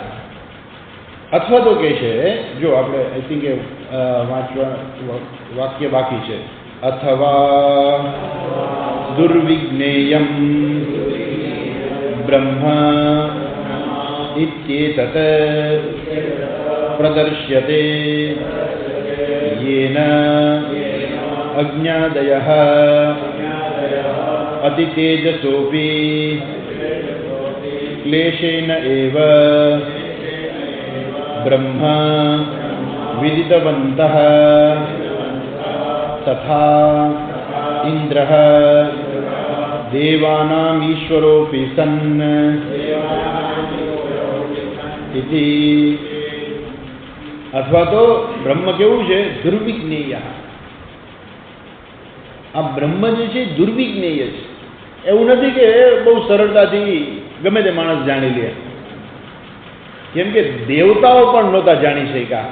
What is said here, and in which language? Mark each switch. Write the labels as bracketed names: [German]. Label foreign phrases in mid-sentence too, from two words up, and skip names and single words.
[Gujarati] અથવા તો કહે છે, જો આપણે [English] I think [Gujarati] એ વાંચવા વાક્ય બાકી છે, અથવા [Sanskrit] દુર્વિજ્ઞેયમ બ્રહ્મ ઇત્યેતત પ્રદર્શ્યતે येन अज्ञादयः अतितेजसोऽपि क्लेशेन एव ब्रह्म विदितवन्तः तथा इन्द्रः देवानाम् ईश्वरोऽपि सन् इति. [Gujarati] અથવા તો બ્રહ્મ કેવું છે? દુર્વિજ્ઞેય. આ બ્રહ્મ જે છે દુર્વિજ્ઞેય છે. એવું નથી કે બહુ સરળતાથી ગમે તે માણસ જાણી લે, કેમ કે દેવતાઓ પણ નહોતા જાણી શક્યા.